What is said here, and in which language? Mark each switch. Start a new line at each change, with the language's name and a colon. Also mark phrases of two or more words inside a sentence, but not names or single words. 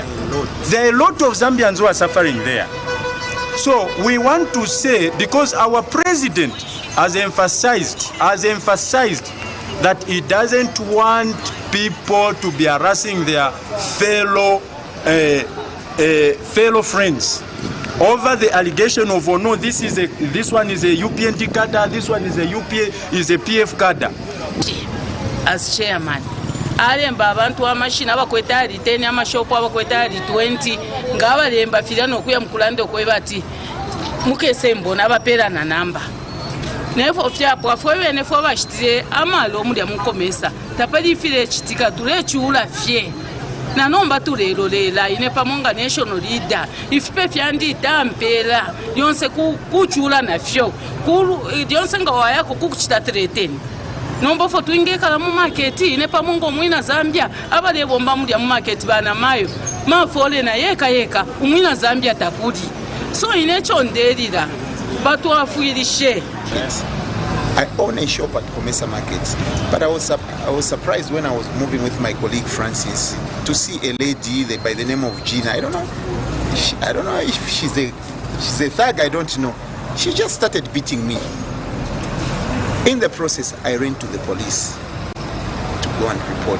English: There are a lot of Zambians who are suffering there. So we want to say, because our president has emphasized that he doesn't want people to be harassing their fellow friends over the allegation of, oh no, this one is a UPND cadre, this one is a PF cadre. As chairman
Bemba: alemba abantu amashina abakweta ali 10 amashopu abakweta ali 20 ngabalemba filano kuya mkulande okwebati mukese mbona abaperana namba nefo fyapo afwe nefo bashitire amalo muri amukomesa tapali file chitika tule chula fye na nomba tulero lela ine pamonga
English: national leader
Bemba: ifipe fyandi tampela yonse kuchula na fyo kulu yonse ngawa yako kukuchita 13 nomba fo tuinge kala mu market ine pamongo mwina Zambia abale bomba muri mu market bana mayo mafole na yeka umwina Zambia tapudi so ine chondelira batu afuirishe.
English: I own a shop at Comesa Market, but I was surprised when I was moving with my colleague Francis to see a lady by the name of Gina. I don't know if she's a thug. I don't know. She just started beating me. In the process, I ran to the police to go and report.